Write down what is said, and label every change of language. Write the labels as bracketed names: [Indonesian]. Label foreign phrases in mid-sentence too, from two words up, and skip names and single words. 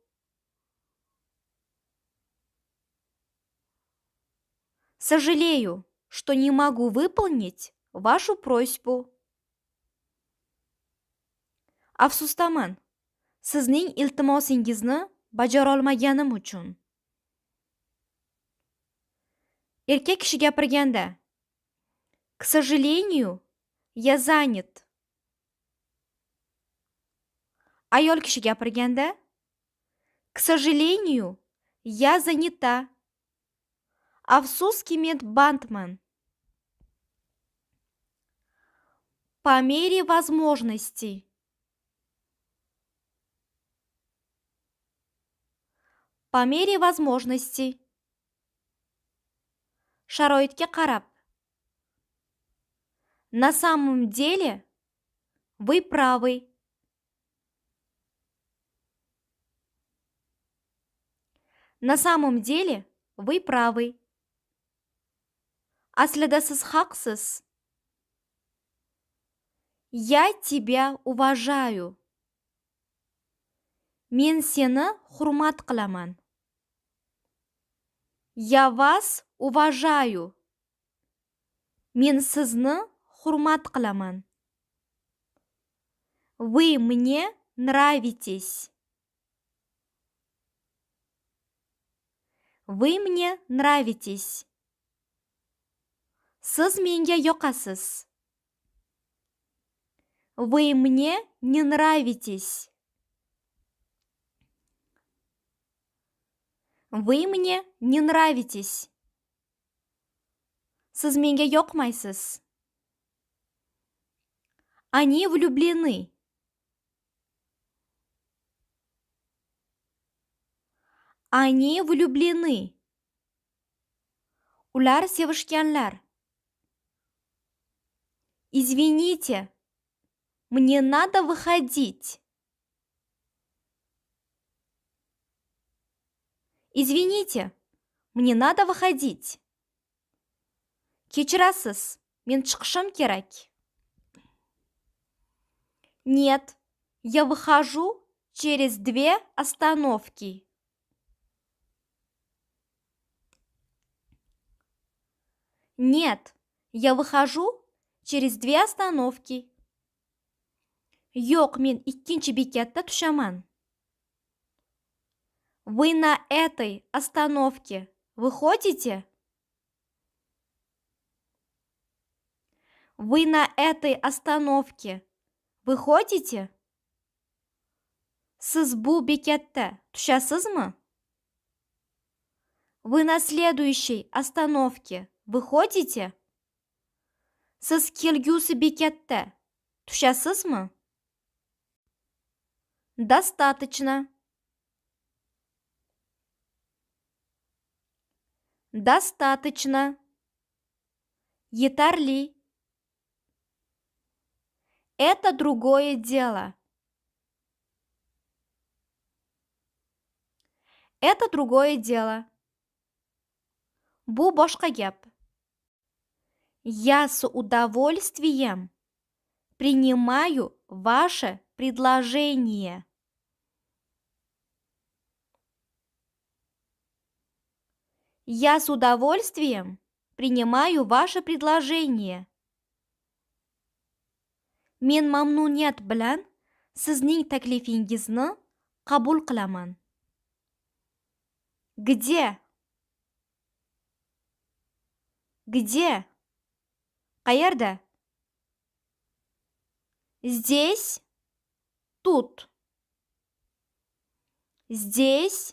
[Russian] Сожалею, что не могу выполнить вашу просьбу. [Uzbek] Afsusdaman, sizning iltimosingizni bajarolmaganim uchun. Erkak kishi gapirganda: [Russian] К сожалению, я занят. [Uzbek] Ayol kishi gapirganda: [Russian] К сожалению, я занята. [Uzbek] Afsuski men bandman. [Russian] По мере возможностей. По мере возможностей. [Uzbek] Sharoitga qarab. [Russian] На самом деле вы правы. На самом деле вы правы. [Uzbek] Aslida siz haqsiz. [Russian] Я тебя уважаю. [Uzbek] Men seni hurmat qilaman. [Russian] Я вас уважаю. [Uzbek] Men sizni hurmat qilaman. [Russian] Вы мне нравитесь. Вы мне нравитесь. [Uzbek] Siz menga yoqasiz. [Russian] Вы мне не нравитесь. Вы мне не нравитесь. [Uzbek] Siz menga yoqmaysiz. [Russian] Они влюблены. Они влюблены. [Uzbek] Ular sevishganlar. [Russian] Извините, мне надо выходить. Извините, мне надо выходить. [Uzbek] Kechirasiz, men chiqishim kerak. [Russian] Нет, я выхожу через 2 остановки. Нет, я выхожу через 2 остановки. [Uzbek] Yo'q, men ikkinchi bekatda tushaman. [Russian] Вы на этой остановке выходите? Вы на этой остановке выходите? [Uzbek] Siz bu bekatda tushasizmi? [Russian] Вы на следующей остановке выходите? [Uzbek] Siz kelgusi bekatda tushasizmi? [Russian] Достаточно. Достаточно. [Uzbek] Yetarli. [Russian] Это другое дело. Это другое дело. [Uzbek] Bu boshqa gap. [Russian] Я с удовольствием принимаю ваше предложение. Я с удовольствием принимаю ваше предложение. [Uzbek] Men mamnuniyat bilan sizning taklifingizni qabul qilaman. [Russian] Где? Где? [Uzbek] Qayerda? Здесь? [Russian] Тут. Здесь?